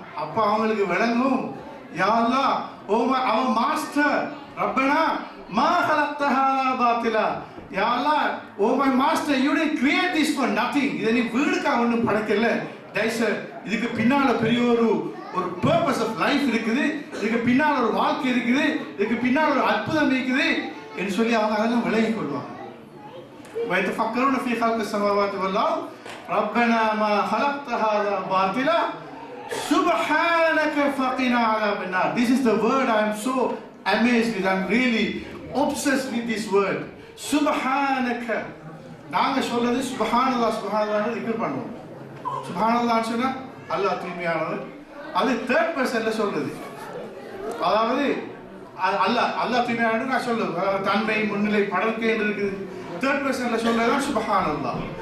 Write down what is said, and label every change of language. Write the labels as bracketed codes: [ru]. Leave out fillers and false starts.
[ta] அப்ப அவங்களுக்கு விளங்கும், யா அல்லாஹ், ஓ [en] our master, [ar] ரப்பனா மா خَلَقْتَ هَذَا بَاطِلًا. [en] யா அல்லாஹ், oh my master, you didn't create this for nothing. [ta] இதை நீ வீடுக்காக ஒன்றும் படைக்கல. இதுக்கு பின்னால பெரிய ஒரு [en] purpose of life [ta] இருக்குது, இதுக்கு பின்னால ஒரு வாழ்க்கை இருக்குது, இதுக்கு பின்னால ஒரு அற்புதம் இருக்குது என்று சொல்லி அவங்க அதெல்லாம் விளங்கிக் கொள்வாங்க. [ar] وَيَتَفَكَّرُونَ فِي خَلْقِ السَّمَاوَاتِ وَالْأَرْضِ رَبَّنَا مَا خَلَقْتَ هَذَا بَاطِلًا سُبْحَانَكَ فَقِنَا عَذَابَ النَّارِ. [en] This is the word I am so amazed with. I am really obsessed with this word. [ar] Subhanaka. [ta] நாங்க சொல்றது சுப்ஹானல்லாஹ் சுப்ஹானல்லாஹ்னு திக்ர் பண்ணுவோம். சுப்ஹானல்லாஹ்னு சொன்னா அல்லாஹ் தூய்மையானவர். அது தேர்ட் பர்சன்ல சொல்றது. அதாவது அல்லாஹ் தூய்மையானவர் நான் சொல்லுவேன். தன்மை முன்னிலை படர்க்கை என்று இருக்குது. தேர்ட் பர்சன்ல சொல்றதுதான் சுப்ஹானல்லாஹ்.